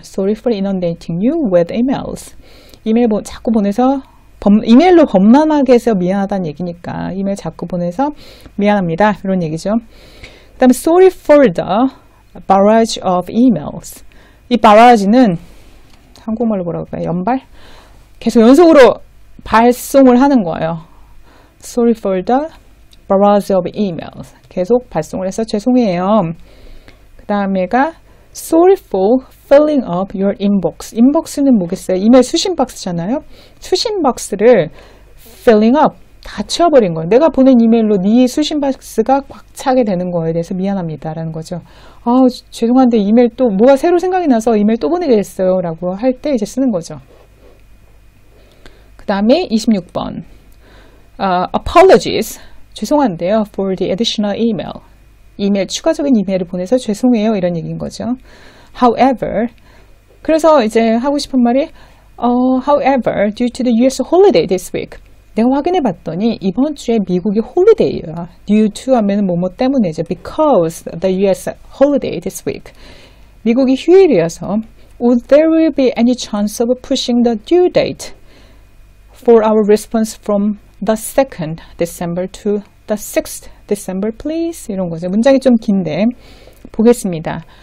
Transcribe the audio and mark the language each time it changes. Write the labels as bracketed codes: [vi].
[en] Sorry for inundating you with emails. [ko] 이메일 자꾸 보내서 이메일로 범람하게 해서 미안하다는 얘기니까 이메일 자꾸 보내서 미안합니다. 이런 얘기죠. 그 다음에 [en] Sorry for the barrage of emails. [ko] 이 barrage는 한국말로 뭐라고 할까요? 연발? 계속 연속으로 발송을 하는 거예요. [en] Sorry for the barrage of emails. [ko] 계속 발송을 해서 죄송해요. 그 다음에가 [en] Sorry for filling up your inbox. [ko] inbox는 뭐겠어요? 이메일 수신 박스잖아요. 수신 박스를 filling up, 다 채워버린 거예요. 내가 보낸 이메일로 네 수신 박스가 꽉 차게 되는 거에 대해서 미안합니다라는 거죠. 죄송한데 이메일 또 뭐가 새로 생각이 나서 이메일 또 보내게 됐어요. 라고 할 때 이제 쓰는 거죠. 그 다음에 26번. [en] Apologies. [ko] 죄송한데요. [en] For the additional email. [ko] 이메일, 추가적인 이메일을 보내서 죄송해요. 이런 얘기인 거죠. [en] However, [ko] 그래서 이제 하고 싶은 말이 [en] however, due to the US holiday this week. [ko] 내가 확인해 봤더니 이번 주에 미국이 홀리데이야. due to 하면 뭐뭐 때문에죠. [en] Because the US holiday this week. [ko] 미국이 휴일이어서 [en] would there will be any chance of pushing the due date for our response from the 2nd December to the 6th December please? [ko] 이런 거죠. 문장이 좀 긴데 보겠습니다.